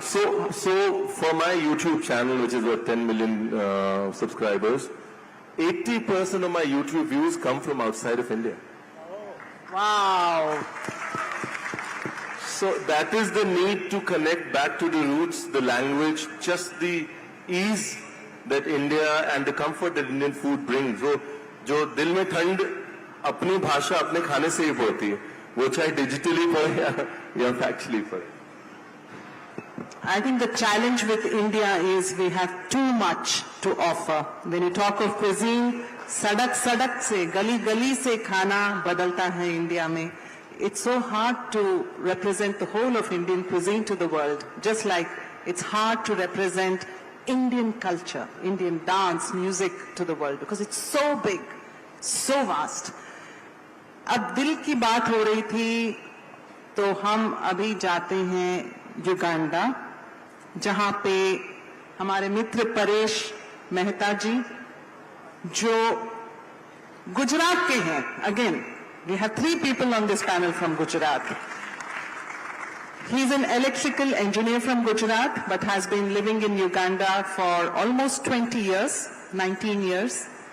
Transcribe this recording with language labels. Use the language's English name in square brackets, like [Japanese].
[English] So for my YouTube channel, which is what 10 million subscribers, 80% of my YouTube views come from outside of India. Wow. So that is the need to connect back to the roots, the language, just the ease that India and the comfort that Indian food brings. [Hindi] So, जो दिल में ठंड अपनी भाषा अपने खाने से ही पड़ती है, वो चाहे digitally पड़े या factually पड़े. [English] I think the challenge with India is we have too much to offer. When you talk of cuisine, [Hindi] सड़क से, गली से खाना बदलता है India में. [English] It's so hard to represent the whole of Indian cuisine to the world, just like it's hard to represent Indian culture, Indian dance, music to the world, because it's so big, so vast. [Hindi] अब दिल की बात हो रही थी, तो हम अभी जाते हैं युगांडा, जहां पे हमारे मित्र परेश मेहता जी, जो गुजरात के हैं. [English] Again, we have 3 people on this panel from Gujarat. He's an electrical engineer from Gujarat, but has been living in Uganda for almost 20 years, 19 years.